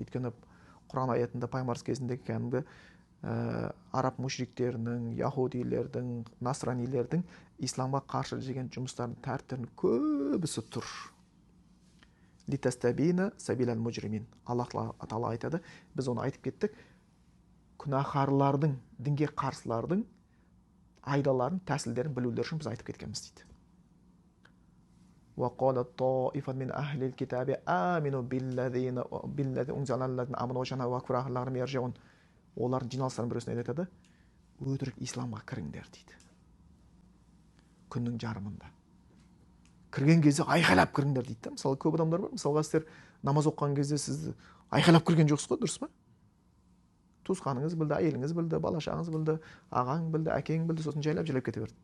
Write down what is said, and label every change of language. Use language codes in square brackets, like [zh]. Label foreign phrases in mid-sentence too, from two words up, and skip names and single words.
[kk] Өйткені Құран аятында пайғамбар кезіндегі кәдімгі араб мушриктерінің, яһудилердің, насранилердің исламға қарсы деген жұмыстардың тәртіптерінің көбісі тұр. [ar] لتستبين سبيل المجرمين. [kk] Аллах тағала айтады, біз оны айтып кеттік, күнәһарлардың, дінге қарсылардың айдаларын, тәсілдерін білулер үшін біз айтып кеткенбіз дейді. [ar] وَقَالَ طَائِفَةٌ مِنْ أَهْلِ الْكِتَابِ آمِنُوا بِالَّذِي أُنْزِلَ عَلَى الَّذِينَ آمَنُوا وَجْهَ النَّهَارِ وَأَكْفُرُوا آخِرَ لَعَلَّهُمْ يَرْجِعُونَ. [kk] Олардың жиналыстарының біреусіне айтады, өтірік исламға кіріңдер дейді. Күннің жарымында. Кірген кезде айқайлап кіріңдер дейді да. Мысалы, көп адамдар бар. Мысалға, сіздер намаз оқыған кезде сізді айқайлап кірген жоқсыз ғой, дұрыс па? Туысқаныңыз білді, әйеліңіз білді, бала-шағаңыз білді, ағаң білді, әкең білді, сосын жайлап кете берді.